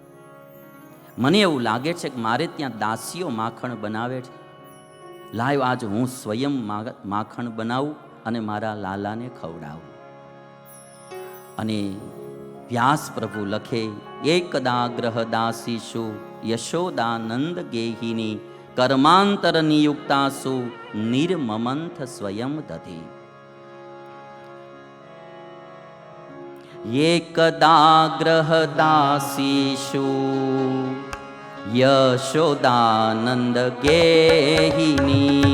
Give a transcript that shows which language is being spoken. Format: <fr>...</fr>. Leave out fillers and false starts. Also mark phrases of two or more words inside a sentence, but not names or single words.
<gu>મને એવું લાગે છે કે મારે ત્યાં દાસીઓ માખણ બનાવે છે. લાવ આજ હું સ્વયં માખણ બનાવું અને મારા લાલાને ખવડાવું. અને વ્યાસ પ્રભુ લખે,</gu> <sa>એકદા ગ્રહ દાસીશુ યશોદાનંદ ગેહિની कर्मांतर नियुक्तासु निर्ममंथ स्वयं दधि। एकदाग्रहदासीषु यशोदानंद गेहिनी।</sa>